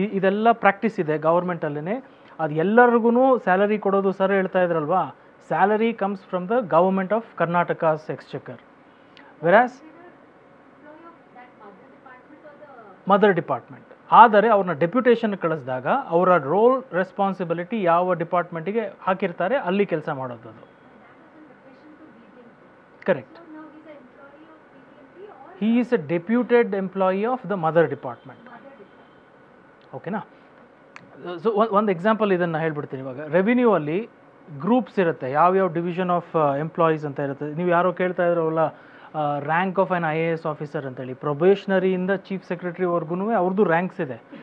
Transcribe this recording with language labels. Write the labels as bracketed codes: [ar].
[kn] ಇದೆಲ್ಲ ಪ್ರಾಕ್ಟೀಸ್ ಇದೆ ಗೌರ್ಮೆಂಟಲ್ಲೇ. ಅದು ಎಲ್ಲರಿಗೂ ಸ್ಯಾಲರಿ ಕೊಡೋದು, ಸರ್ ಹೇಳ್ತಾ ಇದ್ರಲ್ವಾ, [en] Salary comes from the government of Karnataka's exchequer, whereas mother department. [kn] ಆದರೆ ಅವ್ರನ್ನ ಡೆಪ್ಯುಟೇಷನ್ ಕಳಿಸಿದಾಗ ಅವರ ರೋಲ್ ರೆಸ್ಪಾನ್ಸಿಬಿಲಿಟಿ ಯಾವ ಡಿಪಾರ್ಟ್ಮೆಂಟಿಗೆ ಹಾಕಿರ್ತಾರೆ ಅಲ್ಲಿ ಕೆಲಸ ಮಾಡೋದು. Correct. [en] He is a deputed employee of the mother department. [kn] ಓಕೆನಾ? ಸೊ ಒಂದು ಎಕ್ಸಾಂಪಲ್ ಇದನ್ನು ಹೇಳ್ಬಿಡ್ತೀನಿ. ಇವಾಗ ರೆವಿನ್ಯೂ ಅಲ್ಲಿ ಗ್ರೂಪ್ಸ್ ಇರುತ್ತೆ, ಯಾವ್ಯಾವ ಡಿವಿಷನ್ ಆಫ್ ಎಂಪ್ಲಾಯೀಸ್ ಅಂತ ಇರುತ್ತೆ. ನೀವು ಯಾರೋ ಕೇಳ್ತಾ ಇದ್ರಲ್ಲ, [en] rank of an IAS officer [kn] ಅಂತೇಳಿ, ಪ್ರೊಬೇಷನರಿಯಿಂದ ಚೀಫ್ ಸೆಕ್ರೆಟರಿವರೆಗೂ ಅವ್ರದ್ದು ರ್ಯಾಂಕ್ಸ್ ಇದೆ.